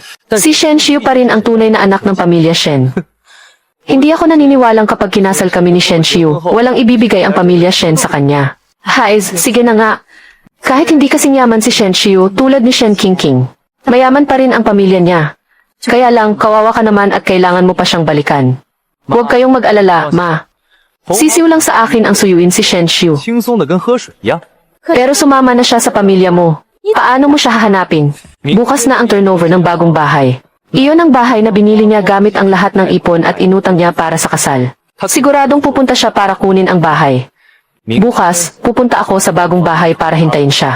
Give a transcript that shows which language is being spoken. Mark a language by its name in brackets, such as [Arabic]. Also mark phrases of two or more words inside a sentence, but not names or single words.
[Filipino] Si Shen Xiu pa rin ang tunay na anak ng pamilya Shen. Hindi ako naniniwalang kapag kinasal kami ni Shen Xiu, walang ibibigay ang pamilya Shen sa kanya. Haiz, sige na nga. Kahit hindi kasing yaman si Shen Xiu tulad ni Shen King, mayaman pa rin ang pamilya niya. Kaya lang, kawawa ka naman at kailangan mo pa siyang balikan. Huwag kayong mag-alala, ma. Sisiw lang sa akin ang suyuin si Shen Xiu. [Chinese] 轻松的跟喝水一样。 [Filipino] Pero sumama na siya sa pamilya mo. Paano mo siya hahanapin? Bukas na ang turnover ng bagong bahay. Iyon ang bahay na binili niya gamit ang lahat ng ipon at inutang niya para sa kasal. Siguradong pupunta siya para kunin ang bahay. Bukas, pupunta ako sa bagong bahay para hintayin siya.